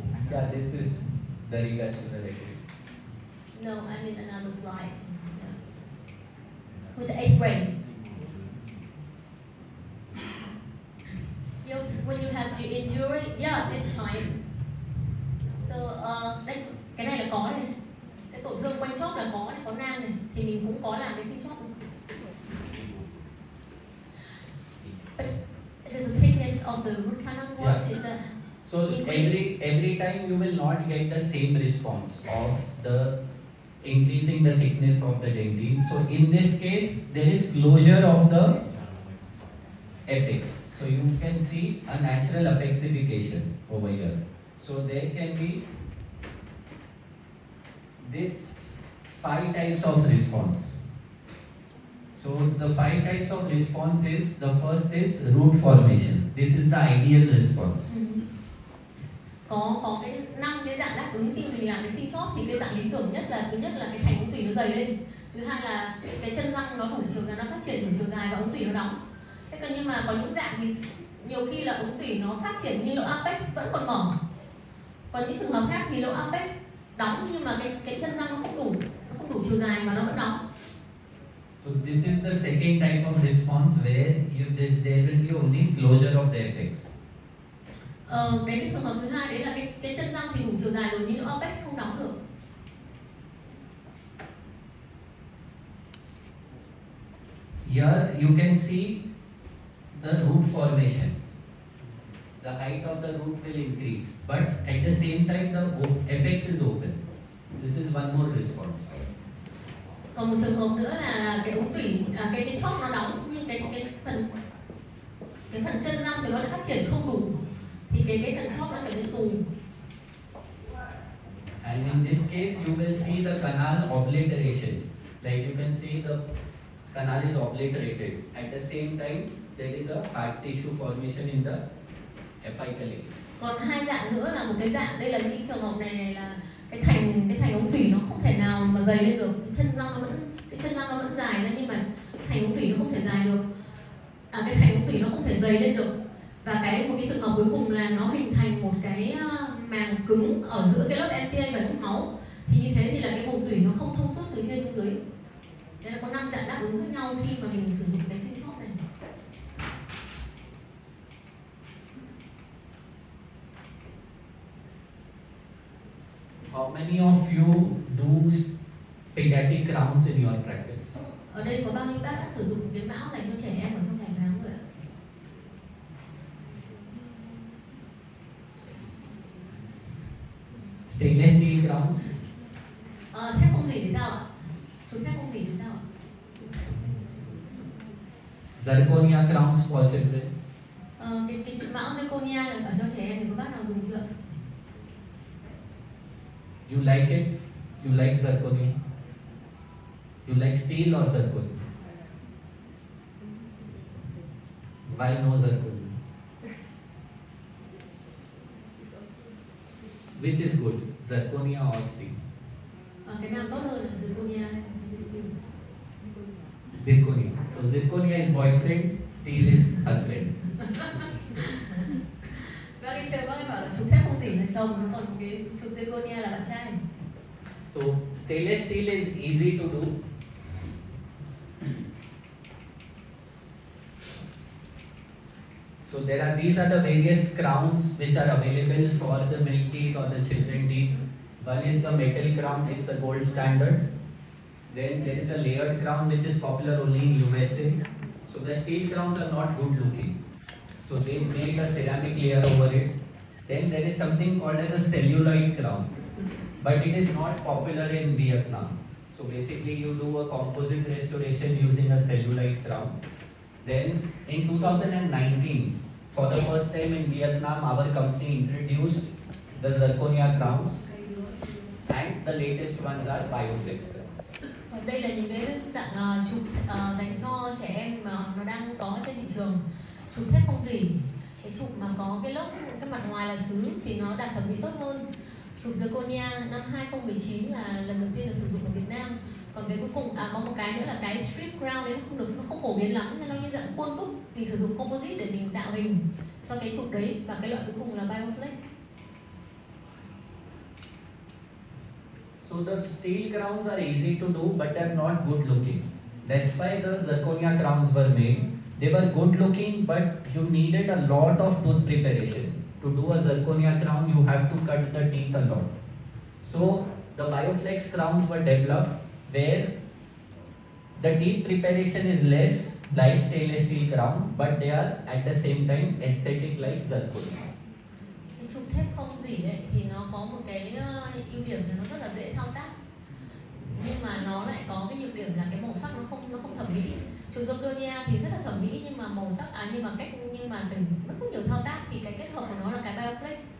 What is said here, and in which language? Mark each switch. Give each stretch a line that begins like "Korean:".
English: Yeah, this is the revascularization. No, I mean another slide. Yeah. With the X-ray. When you have the injury, yeah, it's fine. So,
Vietnamese: đây, cái này là có này. Cái tổn thương quanh chóp là có này, có nang này. Thì mình cũng có làm cái sinh chóp này.
English: But the thickness of the root canal wall is a So every time you will not get the same response of the increasing the thickness of the dendrine. So in this case, there is closure of the apex. So you can see a natural apexification over here. So there can be this 5 types of response. So the 5 types of response is, the first is root formation. This is the ideal response.
Vietnamese: Có cái 5 cái dạng đáp ứng khi mình làm cái sinh chóp thì cái dạng lý tưởng nhất là thứ nhất là cái thành ống tủy nó dày lên, thứ hai là cái chân răng nó đủ chiều dài, nó phát triển đủ chiều dài và ống tủy nó đóng. Thế còn nhưng mà có những dạng thì nhiều khi là ống tủy nó phát triển nhưng lỗ apex vẫn còn mở. Còn những trường hợp khác thì lỗ apex đóng nhưng mà cái chân răng nó không đủ chiều dài mà nó vẫn đóng.
English: So this is the second type of response where there will be only closure of the apex.
Vietnamese: Cái trường hợp thứ hai đấy là cái chân răng thì đủ chiều dài rồi nhưng lỗ apex không đóng được.
English: Here you can see the root formation. The height of the root will increase, but at the same time the apex is open. This is one more response.
Vietnamese: Còn một trường hợp nữa là cái ống tủy, cái chóp nó đóng nhưng cái phần chân răng thì nó lại phát triển không đủ, thì cái phần chóp nó trở nên tù.
English: And in this case, you will see the canal obliteration. Like you can see the canal is obliterated. At the same time, there is a hard tissue formation in the apical area.
Vietnamese: Còn hai dạng nữa là một cái dạng, đây là những trường hợp này là cái thành ống tủy nó không thể nào mà dày lên được, chân răng nó vẫn, cái chân răng nó vẫn dài ra nhưng mà thành ống tủy nó không thể dài được, cái thành ống tủy nó không thể dày lên được, và một cái trường hợp cuối cùng là nó hình thành một cái màng cứng ở giữa cái lớp MTA và nước máu. Thì như thế thì là cái vùng tủy nó không thông suốt từ trên xuống dưới. Đây là có 5 dạng đáp ứng khác nhau khi mà mình sử dụng cái sinh chóp này.
English: How many of you do pediatric crowns in your practice?
Vietnamese: Ở đây có bao nhiêu bác đã sử dụng cái mão dành cho trẻ em ở trong phòng khám rồi ạ?
English: Stainless steel crowns?
Vietnamese: Thép không gì thì sao ạ? Chụp thép không gì thì sao ạ?
English: Zirconia crowns possible?
Vietnamese: Cái chụp mão zirconia ở cho trẻ em thì có bác nào dùng chưa?
English: You like it? You like zirconia? You like steel or zirconia? Why no zirconia? Which is good, zirconia or steel?
Vietnamese: Cái nào tốt hơn là zirconia hay là steel?
English: Zirconia. So zirconia is boyfriend, steel is husband.
Vietnamese: Bác đi chơi bác ấy bảo là chụp thép không gì là chồng, còn cái chụp zirconia là bạn trai.
English: So stainless steel is easy to do. So these are the various crowns which are available for the milk teeth or the children teeth. One is the metal crown, it's a gold standard. Then there is a layered crown which is popular only in USA. So the steel crowns are not good looking. So they made a ceramic layer over it. Then there is something called as a celluloid crown, but it is not popular in Vietnam. So basically you do a composite restoration using a celluloid crown. Then in 2019, for the first time in Vietnam, our company introduced the zirconia crowns, and the latest ones are Bioflex crowns.
Vietnamese: Đây là những cái dạng chụp dành cho trẻ em mà nó đang có trên thị trường. Chụp thép không dỉ, cái chụp mà có cái lớp cái mặt ngoài là sứ thì nó đạt thẩm mỹ tốt hơn. Chụp zirconia năm 2019 là lần đầu tiên được sử dụng ở Việt Nam. Còn cái cuối cùng có một cái nữa là cái strip crown đấy nó không phổ biến lắm, nên nó như dạng khuôn đúc, mình sử dụng composite để mình tạo hình cho cái chụp đấy, và cái loại cuối cùng là Bioflex.
English: So the steel crowns are easy to do, but they are not good looking. That's why the zirconia crowns were made. They were good looking, but you needed a lot of tooth preparation. To do a zirconia crown, you have to cut the teeth a lot. So the Bioflex crowns were developed where the teeth preparation is less, like stainless steel crown, but they are at the same time aesthetic like zirconia.
Vietnamese: Cái chụp thép không dỉ ấy, thì nó có một cái ưu điểm là nó rất là dễ thao tác, nhưng mà nó lại có cái nhược điểm là cái màu sắc nó không thẩm mỹ. Chụp zirconia thì rất là thẩm mỹ, nhưng mà màu sắc nhưng mà cần rất nhiều thao tác, thì cái kết hợp của nó là cái Bioflex.